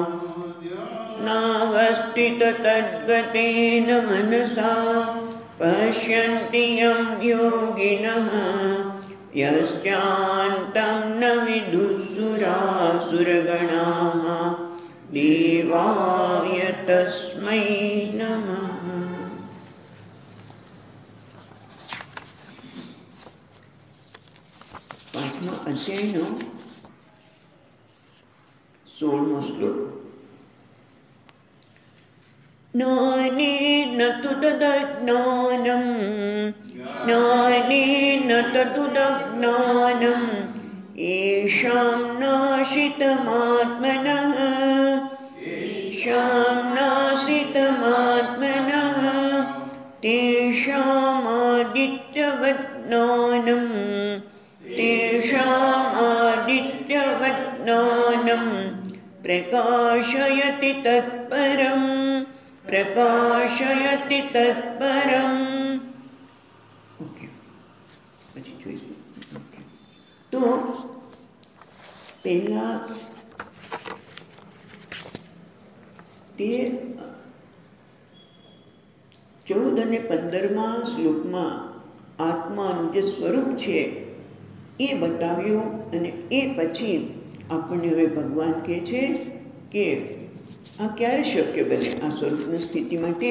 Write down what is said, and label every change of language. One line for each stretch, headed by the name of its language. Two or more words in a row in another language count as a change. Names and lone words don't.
Sanskrit: नावस्थिततद्गतेन मनसा पश्यन्ति यं योगिनः यस्यान्तं न विदुःसुरासुरगणाः। देवाय तस्मै नमः।
Gujarati: પાંચમા અધ્યાયનો 16મો શ્લોક.
Sanskrit: જ્ઞાનેન તદજ્ઞાનં જ્ઞાનેન તદજ્ઞાનં येषां नाशितमात्मनः येषां नाशितमात्मनः तेषामादित्यवत् ज्ञानं तेषामादित्यवत् ज्ञानं प्रकाशयति तत्परं प्रकाशयति तत्परम्.
Gujarati: તો પહેલા તે 14 અને 15મા શ્લોકમાં આત્માનું જે સ્વરૂપ છે એ બતાવ્યું અને એ પછી આપણને હવે ભગવાન કહે છે કે આ ક્યારે શક્ય બને આ સ્વરૂપની સ્થિતિ માટે?